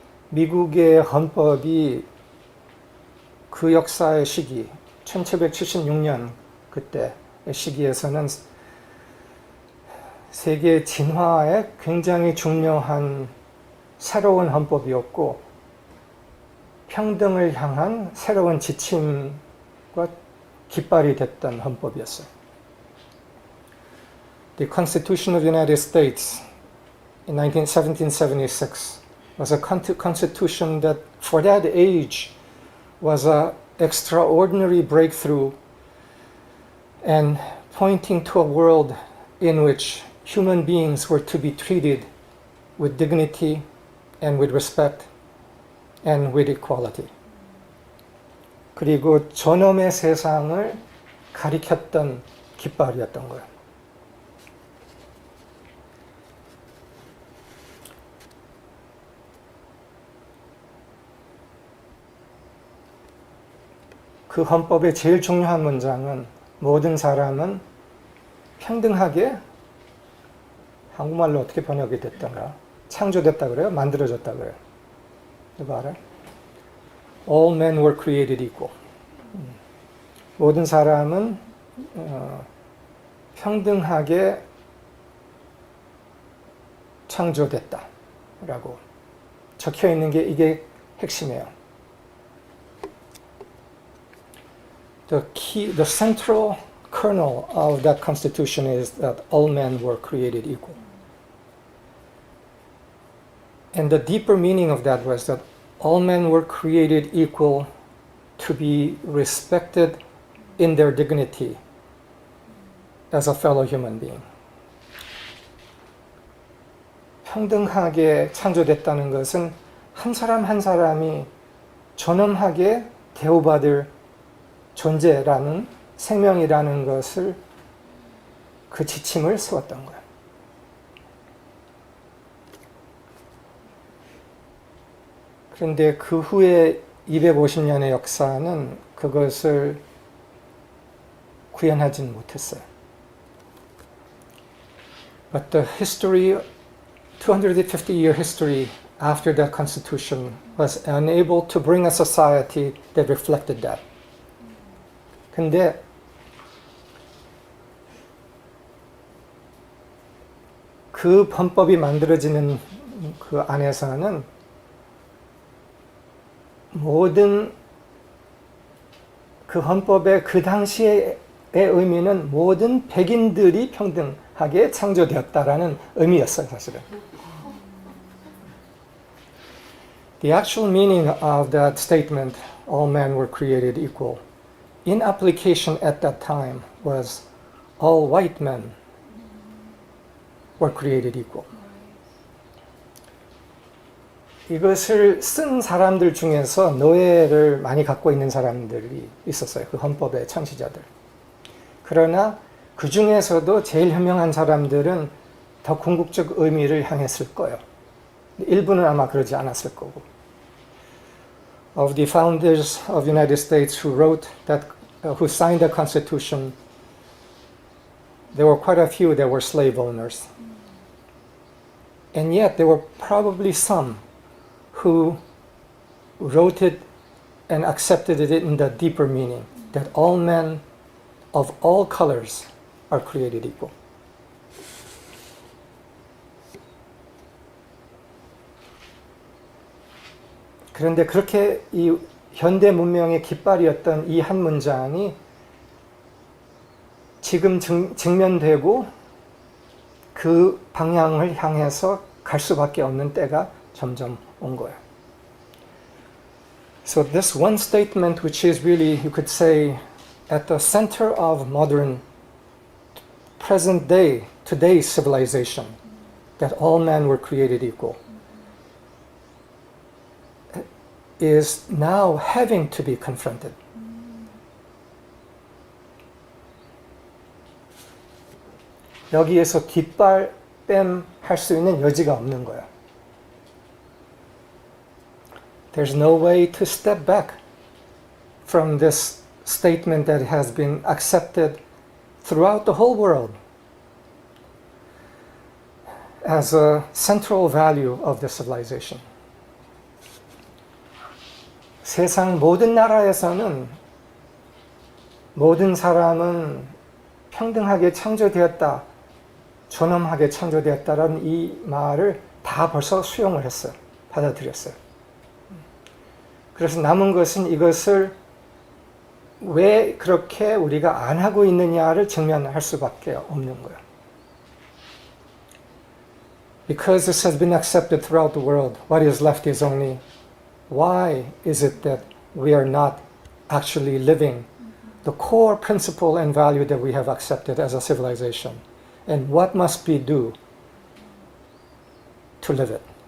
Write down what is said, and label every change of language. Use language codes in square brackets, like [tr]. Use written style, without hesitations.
[ko] 미국의 헌법이 그 역사의 시기, 1776년 그때의 시기에서는 세계 진화에 굉장히 중요한 새로운 헌법이었고, 평등을 향한 새로운 지침과 깃발이 됐던 헌법이었어요. [en] The Constitution of the United States in 1776 was a constitution that for that age was an extraordinary breakthrough and pointing to a world in which human beings were to be treated with dignity and with respect and with equality. [ko] 그리고 존엄의 세상을 가리켰던 깃발이었던 거예요. 그 헌법의 제일 중요한 문장은 모든 사람은 평등하게, 한국말로 어떻게 번역이 됐던가, 창조됐다 그래요? 만들어졌다 그래요? 누가 알아요? [en] All men were created equal. [ko] 모든 사람은 평등하게 창조됐다라고 적혀 있는 게 이게 핵심이에요. [en] The central kernel of that constitution is that all men were created equal. And the deeper meaning of that was that all men were created equal to be respected in their dignity as a fellow human being. [ko] 평등하게 창조됐다는 것은 한 사람 한 사람이 존엄하게 대우받을 존재라는 생명이라는 것을 그 지침을 세웠던 거예요. 그런데 그 후에 250년의 역사는 그것을 구현하진 못했어요. [en] But the history, 250-year history after that constitution was unable to bring a society that reflected that. [ko] 근데 그 헌법이 만들어지는 그 안에서는 모든 그 헌법의 그 당시의 의미는 모든 백인들이 평등하게 창조되었다라는 의미였어요, 사실은. [en] The actual meaning of that statement, all men were created equal, in application at that time was all white men were created equal. [ko] 이것을 쓴 사람들 중에서 노예를 많이 갖고 있는 사람들이 있었어요. 그 헌법의 창시자들. 그러나 그 중에서도 제일 현명한 사람들은 더 궁극적 의미를 향했을 거예요. 일부는 아마 그러지 않았을 거고. [en] Of the founders of the United States who wrote that, who signed the Constitution, there were quite a few that were slave owners. And yet there were probably some who wrote it and accepted it in the deeper meaning, that all men of all colors are created equal. [ko] 그런데 그렇게 이 현대 문명의 깃발이었던 이 한 문장이 지금 직면되고 그 방향을 향해서 갈 수밖에 없는 때가 점점 온 거예요. [en] So this one statement, which is really, you could say, at the center of modern, present day, today's civilization, that all men were created equal, is now having to be confronted. [ko] 여기에서 깃발 뺨 할 수 있는 여지가 없는 거예요. [en] There's no way to step back from this statement that has been accepted throughout the whole world as a central value of the civilization. [ko] 세상 모든 나라에서는 모든 사람은 평등하게 창조되었다, 존엄하게 창조되었다라는 이 말을 다 벌써 수용을 했어요. 받아들였어요. 그래서 남은 것은 이것을 왜 그렇게 우리가 안 하고 있느냐를 직면할 수밖에 없는 거예요. [en] Because this has been accepted throughout the world, what is left is only why is it that we are not actually living the core principle and value that we have accepted as a civilization? And what must we do to live it?